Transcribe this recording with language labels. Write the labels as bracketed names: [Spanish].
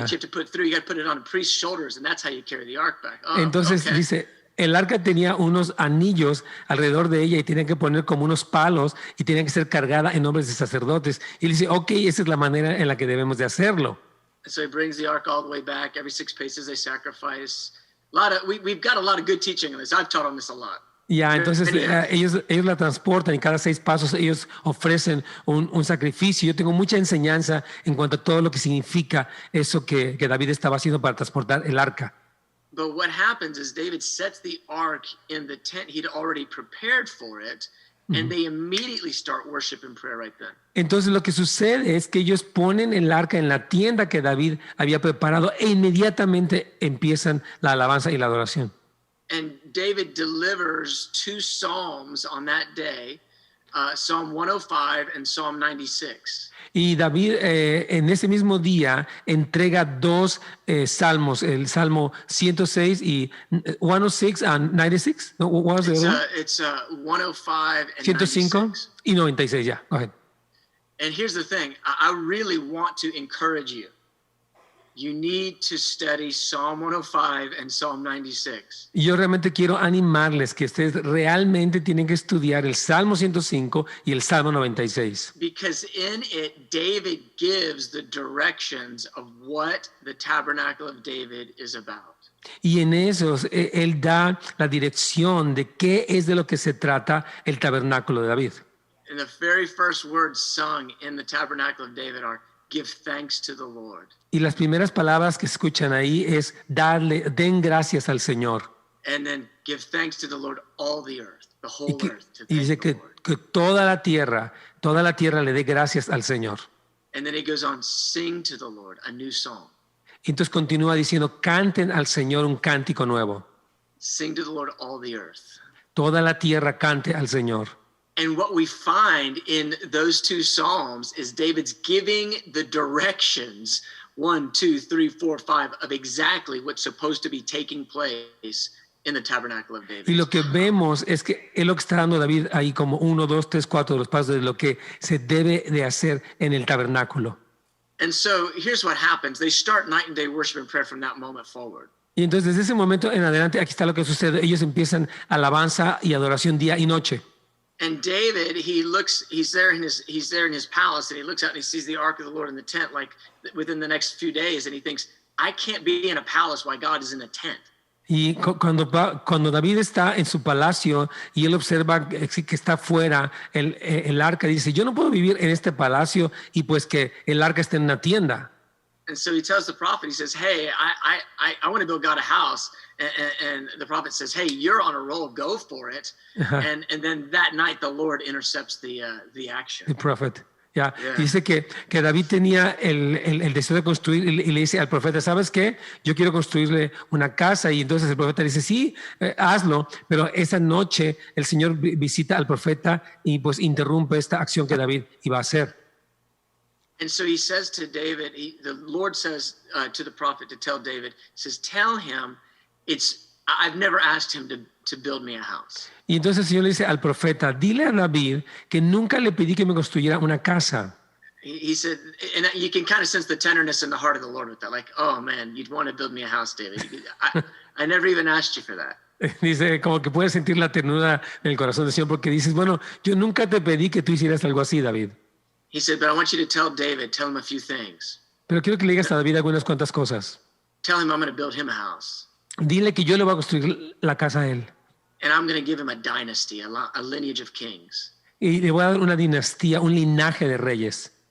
[English] that you have to put through. You got to put it on a priest's shoulders, and that's how you carry the ark back. Oh, [Spanish] Entonces [English] okay. [Spanish] dice, el arca tenía unos anillos alrededor de ella y tenían que poner como unos palos y tenía que ser cargada en nombres de sacerdotes. Y él dice, ok, esa es la manera en la que debemos de hacerlo. [English] And so he brings the ark all the way back. Every 6 paces they sacrifice. We've got a lot of good teaching on this. I've taught on this a lot. [Spanish] Ya, entonces ellos la transportan y cada 6 pasos ellos ofrecen un sacrificio. Yo tengo mucha enseñanza en cuanto a todo lo que significa eso que David estaba haciendo para transportar el arca. [English] But what happens is David sets the ark in the tent he'd already prepared for it, and they immediately start worship and prayer right then. [Spanish] Entonces lo que sucede es que ellos ponen el arca en la tienda que David había preparado e inmediatamente empiezan la alabanza y la adoración. [English] And David delivers 2 psalms on that day, Psalm 105 and Psalm 96. [Spanish] Y David en ese mismo día entrega 2 salmos, el Salmo 106 y 106 [English] and 96. No, what was the other one? It's 105 and 105 96. [Spanish] y 96, ya. [English] Go ahead. And here's the thing. I really want to encourage you. You need to study Psalm 105 and Psalm 96. [Spanish] Y yo realmente quiero animarles que ustedes realmente tienen que estudiar el Salmo 105 y el Salmo 96. [English] Because in it, David gives the directions of what the tabernacle of David is about. [Spanish] Y en esos él da la dirección de qué es de lo que se trata el tabernáculo de David. [English] And the very first words sung in the tabernacle of David are, "Give thanks to the Lord." [Spanish] Y las primeras palabras que escuchan ahí es den gracias al Señor. [English] And then give thanks to the Lord, all the earth, the whole earth. To [Spanish] Y dice [English] thank the Lord. [Spanish] que toda la tierra le dé gracias al Señor. [English] And then he goes on, sing to the Lord, a new song. [Spanish] Y entonces continúa diciendo, canten al Señor un cántico nuevo. [English] Sing to the Lord, all the earth. [Spanish] Toda la tierra cante al Señor. [English] And what we find in those 2 psalms is David's giving the directions 1, 2, 3, 4, 5 of exactly what's supposed to be taking place in the tabernacle of David. [Spanish] Y lo que vemos es que es lo que está dando David ahí como 1, 2, 3, 4 de los pasos de lo que se debe de hacer en el tabernáculo. [English] And so here's what happens. They start night and day worship and prayer from that moment forward. [Spanish] Y entonces desde ese momento en adelante aquí está lo que sucede. Ellos empiezan alabanza y adoración día y noche. [English] And David, he's there in his palace, and he looks out and he sees the ark of the Lord in the tent, like within the next few days, and he thinks, I can't be in a palace while God is in a tent. [Spanish] Y cuando David está en su palacio y él observa que está fuera el arca, dice, yo no puedo vivir en este palacio y pues que el arca esté en una tienda. [English] And so he tells the prophet, he says, hey, I want to build God a house. And the prophet says, hey, you're on a roll, go for it. And then that night the Lord intercepts the action. The prophet. Yeah. Yeah. [Spanish] Dice que David tenía el deseo de construir y le dice al profeta, ¿sabes qué? Yo quiero construirle una casa. Y entonces el profeta dice, sí, hazlo. Pero esa noche el Señor visita al profeta y pues interrumpe esta acción que David iba a hacer. [English] And so he says to David, the Lord says to the prophet to tell David, says, tell him I've never asked him to build me a house. [Spanish] Y entonces el Señor le dice al profeta, dile a David que nunca le pedí que me construyera una casa. [English] He said, and you can kind of sense the tenderness in the heart of the Lord with that. Like, oh man, you'd want to build me a house, David. I never even asked you for that. [Spanish] Dice, como que puedes sentir la ternura en el corazón del Señor porque dices, bueno, yo nunca te pedí que tú hicieras algo así, David. [English] He said, but I want you to tell him a few things. [Spanish] Pero quiero que le digas a David algunas cuantas cosas. [English] Tell him I'm going to build him a house. [Spanish] Dile que yo le voy a construir la casa a él. [English] And I'm going to give him a dynasty, a lineage of kings. [Spanish] Y le voy a dar una dinastía, un linaje de reyes.